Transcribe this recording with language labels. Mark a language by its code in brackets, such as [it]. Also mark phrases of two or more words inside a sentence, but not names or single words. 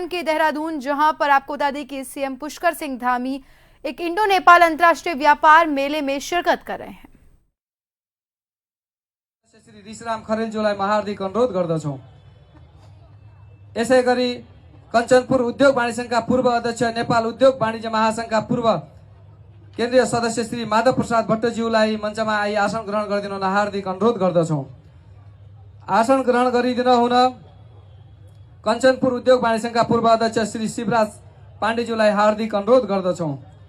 [hi] उत्तराखंड के देहरादून, जहां पर आपको बता दें कि सीएम पुष्कर सिंह धामी एक इंडो नेपाल अंतर्राष्ट्रीय व्यापार मेले में शिरकत कर रहे हैं। [ne] श्री ऋषिराम खरेलज्यूलाई म हार्दिक अनुरोध गर्दछौं। यसैगरी कञ्चनपुर उद्योग वाणिज्य संघका पूर्व अध्यक्ष, नेपाल उद्योग वाणिज्य महासंघका पूर्व केन्द्रीय सदस्य श्री माधव प्रसाद भट्टज्यूलाई मञ्चमा आई आसन ग्रहण गरिदिन हुन हार्दिक अनुरोध गर्दछौं। आसन ग्रहण गरिदिन हुन कञ्चनपुर उद्योग वाणिज्य संघका पूर्व अध्यक्ष श्री शिवराज पाण्डेज्यूलाई हार्दिक अनुरोध गर्दछौं।